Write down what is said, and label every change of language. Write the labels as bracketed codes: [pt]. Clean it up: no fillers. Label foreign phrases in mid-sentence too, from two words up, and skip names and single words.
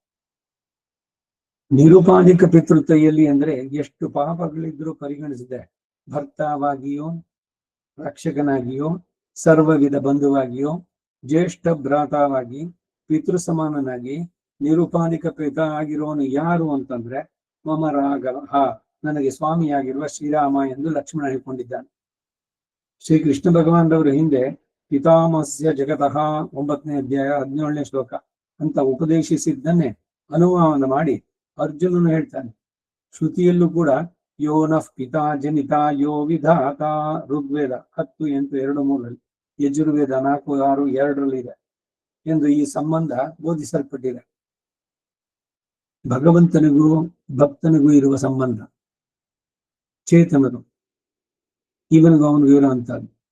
[kn] ನಿರುಪಾಧಿಕ ಪಿತೃತ್ವೆಯಲ್ಲಿ ಅಂದ್ರೆ ಎಷ್ಟು ಪಾಪಗಳಿದ್ರೂ ಪರಿಗಣಿಸಿದೆ, ಭರ್ತಾವಾಗಿಯೋ ರಕ್ಷಕನಾಗಿಯೋ ಸರ್ವವಿಧ ಬಂಧುವಾಗಿಯೋ ಜ್ಯೇಷ್ಠ ಭ್ರಾತವಾಗಿ ಪಿತೃ ಸಮಾನನಾಗಿ ನಿರುಪಾಧಿಕ ಪಿತ ಆಗಿರೋನು ಯಾರು ಅಂತಂದ್ರೆ [sa] ಮಮ ರಾಘವ, [kn] ನನಗೆ ಸ್ವಾಮಿಯಾಗಿರುವ ಶ್ರೀರಾಮ ಎಂದು ಲಕ್ಷ್ಮಣ ಹೇಳ್ಕೊಂಡಿದ್ದಾನೆ. ಶ್ರೀ ಕೃಷ್ಣ ಭಗವಾನ್ರವರು ಹಿಂದೆ [sa] ಪಿತಾಮಹಸ್ಯ ಜಗತಃ [kn] 9ನೇ ಅಧ್ಯಾಯ 17ನೇ ಶ್ಲೋಕ ಅಂತ ಉಪದೇಶಿಸಿದ್ದನ್ನೇ ಅನುವಾದ ಮಾಡಿ ಅರ್ಜುನನು ಹೇಳ್ತಾನೆ. ಶ್ರುತಿಯಲ್ಲೂ ಕೂಡ [sa] ಯೋ ನಃ ಪಿತಾ ಜನಿತ ಯೋ ವಿಧಾತ, [kn] ಋಗ್ವೇದ 10:8-2-3, ಯಜುರ್ವೇದ 4:6-2 ಇದೆ ಎಂದು ಈ ಸಂಬಂಧ ಬೋಧಿಸಲ್ಪಟ್ಟಿದೆ. ಭಗವಂತನಿಗೂ ಭಕ್ತನಿಗೂ ಇರುವ ಸಂಬಂಧ, ಚೇತನರು ಇವನಿಗೂ ಅವನಿಗೂ ಇರುವಂತಹದ್ದು.